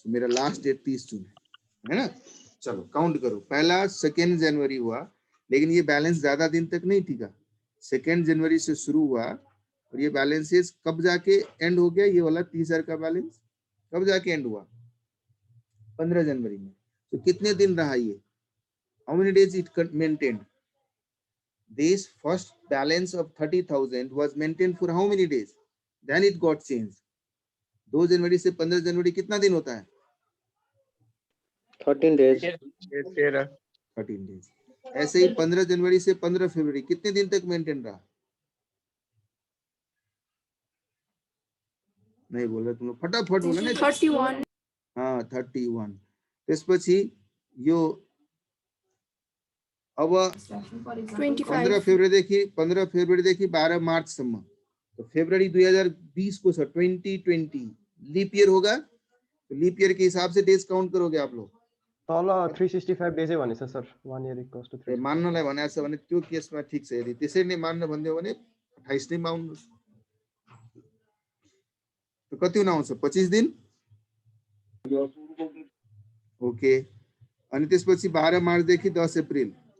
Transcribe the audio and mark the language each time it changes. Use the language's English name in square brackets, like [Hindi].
[Hindi] so, मेरा last date 30 जून है ना। चलो काउंट करो, पहला 2 जनवरी हुआ, लेकिन ये बैलेंस ज्यादा दिन तक नहीं टिका। 2 जनवरी से शुरू हुआ और ये बैलेंसेस कब जाके एंड हो गया, ये वाला 30,000 का बैलेंस कब जाके एंड हुआ 15 जनवरी में। तो कितने दिन रहा ये, [English] How many days it maintained, this first balance of 30,000 was maintained for how many days, then it got changed। [Hindi] 2 जनवरी से 15 जनवरी कितना दिन होता है [English] 13 days. 13 days. [Hindi] ऐसे ही 15 जनवरी से 15 फरवरी कितने दिन तक मेंटेन रहा नहीं बोल रहे तुम लोग, फटाफट बोला ना। 31 [Nepali] हाँ 31। त्यसपछि यो अब 25 15 फेब्रुअरीदेखि 12 मार्चसम्म, [Hindi] तो फरवरी 2020 को 2020 लीप ईयर होगा, तो लीप ईयर के हिसाब से डेज काउंट करोगे आप लोग। [Nepali] तल 365 डेजै भनेछ सर, [English] 1 year equals to 365। [Nepali] मान्नलाई भनेको छ भने त्यो केसमा ठिक छ, यदि त्यसरी नै मान्न भन्दियो भने 28 नै मान्नुस्। तो कति हुन आउँछ? 25 दिन। ओके, अनि त्यसपछि 12 मार्चदेखि 10 अप्रिल